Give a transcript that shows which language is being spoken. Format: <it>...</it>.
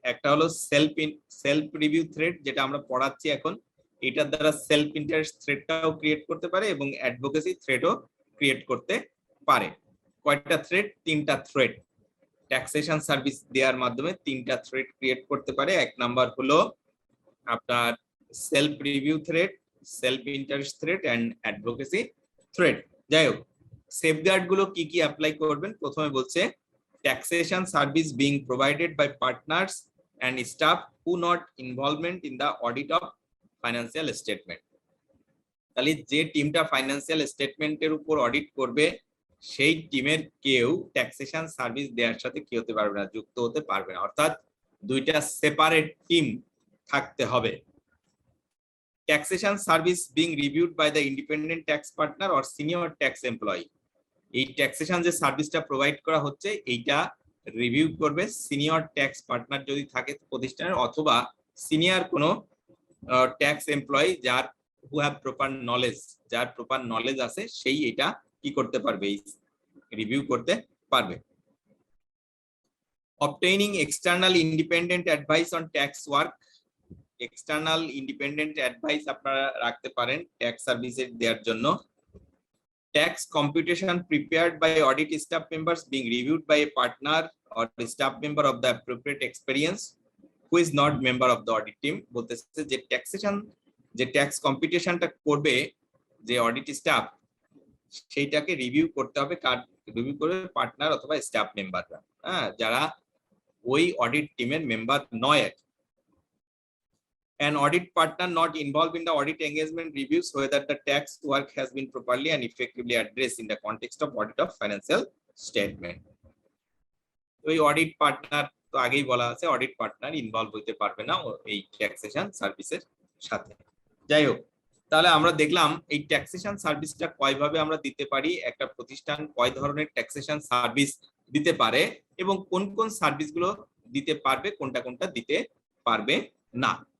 <bn>একটা হলো self review threat, যেটা আমরা পড়াচ্ছি এখন, এটার দ্বারা সেলফ ইন্টারেস্ট থ্রেটটাও ক্রিয়েট করতে পারে এবং অ্যাডভোকেসি থ্রেটও ক্রিয়েট করতে পারে। কয়টা থ্রেট? 3টা থ্রেট ট্যাক্সেশন সার্ভিস দেওয়ার মাধ্যমে 3টা থ্রেট ক্রিয়েট করতে পারে। এক নাম্বার হলো আপনার self review threat, self interest threat and advocacy threat. যাই হোক, সেফগার্ড গুলো কি কি অ্যাপ্লাই করবেন, প্রথমে বলছে</bn> <en>taxation service being provided by partners and staff who not involvement in the audit of financial statement।</en> <bn>তাহলে যে টিমটা ফাইন্যান্সিয়াল স্টেটমেন্টের উপর অডিট করবে সেই টিমের কেউ ট্যাক্সেশন সার্ভিস দেওয়ার সাথে কি হতে পারবে না, যুক্ত হতে পারবে না। অর্থাৎ 2টা সেপারেট টিম থাকতে হবে।</bn> <en>taxation service being reviewed by the independent tax partner or senior tax employee.</en> <bn>এই ট্যাক্সেশন যে সার্ভিসটা প্রোভাইড করা হচ্ছে এইটা রিভিউ করবে সিনিয়র ট্যাক্স পার্টনার যদি থাকে প্রতিষ্ঠানের, অথবা সিনিয়র কোনো ট্যাক্স এমপ্লয়ি যার</bn> <en>who have proper knowledge,</en> <bn>যার প্রপার নলেজ আছে সেই এটা কি করতে পারবে, এই রিভিউ করতে পারবে।</bn> <en>obtaining external independent advice on tax work,</en> <bn>external independent advice আপনারা রাখতে পারেন ট্যাক্স সার্ভিসের দেওয়ার জন্য।</bn> <en>tax computation prepared by audit staff members being reviewed by a partner or a staff member of the appropriate experience who is not member of the audit team।</en> <bn>বলতেছে যে taxation যে tax কম্পিটিশনটা করবে যে audit staff, সেইটাকে review করতে হবে কার, review করবে partner অথবা স্টাফ মেম্বাররা, হ্যাঁ, যারা ওই অডিট টিমের মেম্বার নয়।</bn> <en>An audit partner not involved in the audit engagement reviews whether the tax work has been properly and effectively addressed in the context of audit of financial statement।</en> <bn>ওই audit partner তো আগেই বলা আছে, audit partner involve হতে পারবে না এই taxation সার্ভিসের সাথে। যাই হোক, তাহলে আমরা দেখলাম এই ট্যাক্সেশন সার্ভিসটা কয়ভাবে আমরা দিতে পারি, একটা প্রতিষ্ঠান কয় ধরনের ট্যাক্সেশন সার্ভিস দিতে পারে এবং কোন কোন সার্ভিসগুলো দিতে পারবে, কোনটা কোনটা দিতে পারবে না।</bn>